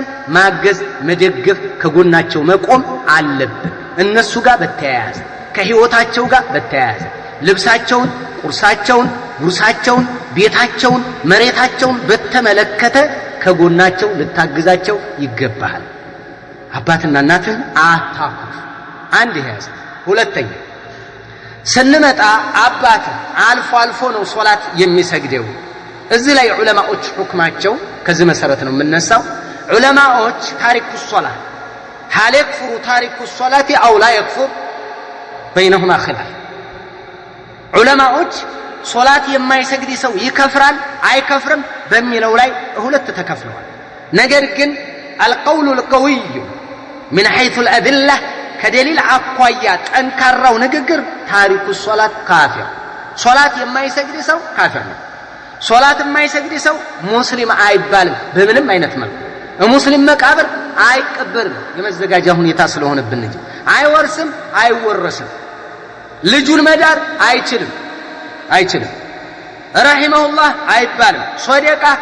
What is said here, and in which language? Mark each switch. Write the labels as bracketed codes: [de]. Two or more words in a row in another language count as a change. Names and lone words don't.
[am] ማገዝ መደገፍ ከጎናቸው መቆም አለብን እነሱ ጋር በተያያዘ ከህይወታቸው ጋር በተያያዘ ልብሳቸውን ቁርሳቸውን ጉርሳቸውን ቤታቸውን መሬታቸውን በተመለከተ ከጎናቸው ልታግዛቸው ይገባል አባትና እናትን አታኩፍ አንድ ያዝ ሁለተኛ ስንመጣ አባት አልፎ ነው ሶላት የሚሰግደው እዚህ ላይ ዑለማዎች ሁክማቸው ከዚህ መሰረት ነው የምንነሳው ዑለማዎች [ar] تارك الصلاة هل يكفر تارك الصلاة أو لا يكفر بينهما خلاف [am] ዑለማዎች ሶላት የማይሰግድ ሰው ይከፍራል አይከፍርም በሚለው ላይ ሁለት ተከፍለዋል ነገር ግን [ar] القول القوي من حيث الأدلة كدليل [am] አኳያ ጠንካራው ንግግር [ar] تارك الصلاة [am] ካፊር ሶላት የማይሰግድ ሰው ካፊር ነው ሶላት የማይሰግድ ሰው ሙስሊም አይባልም በምንም አይነት መልኩ ሙስሊም መቃብር አይቀበርም የመዘጋጃ ሁኔታ ስለሆነብን እንጂ አይወርስም አይወረስም ልጁን መዳር አይችልም ረሂመሁላህ አይባልም ሶደቃ